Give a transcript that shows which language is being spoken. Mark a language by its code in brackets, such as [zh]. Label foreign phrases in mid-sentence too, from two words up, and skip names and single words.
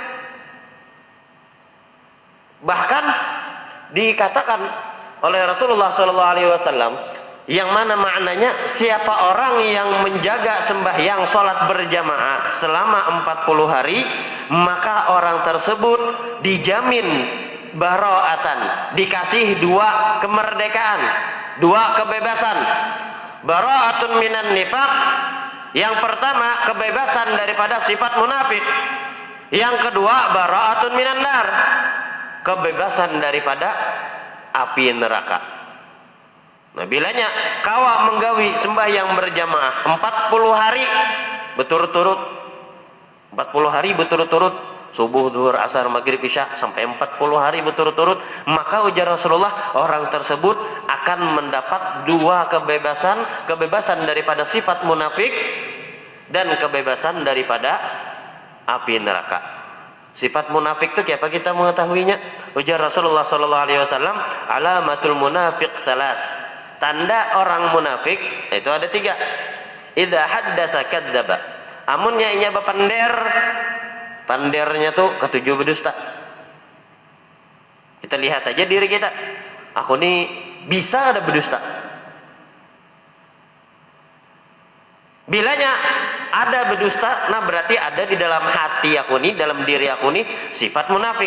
[bjn] Bahkan dikatakan oleh Rasulullah SAW, yang mana maknanya siapa orang yang menjaga sembahyang salat berjamaah selama 40 hari, maka orang tersebut dijamin baro'atan, dikasih 2 kemerdekaan, 2 kebebasan. [ar] براءة من النفاق, [bjn] yang pertama kebebasan daripada sifat munafik, yang kedua [ar] براءة من النار, [bjn] kebebasan daripada api neraka. Nah, bilanya kawa menggawi sembahyang berjamaah 40 hari berturut-turut, 40 hari berturut-turut, subuh, zuhur, asar, maghrib, isya, sampai 40 hari berturut-turut, maka ujar Rasulullah orang tersebut akan mendapat 2 kebebasan, kebebasan daripada sifat munafik dan kebebasan daripada api neraka. Sifat munafik itu apa kita mengetahuinya? Ujar Rasulullah SAW, [ar] علامة المنافق ثلاث. [bjn] Tanda orang munafik itu ada 3. [ar] إذا حدث كذب. [bjn] Amunnya inya bapander, pandernya tuh ketujuh berdusta. Kita lihat aja diri kita. Aku nih bisa ada berdusta. Bilanya ada berdusta, nah berarti ada di dalam hati aku nih, dalam diri aku nih sifat munafik.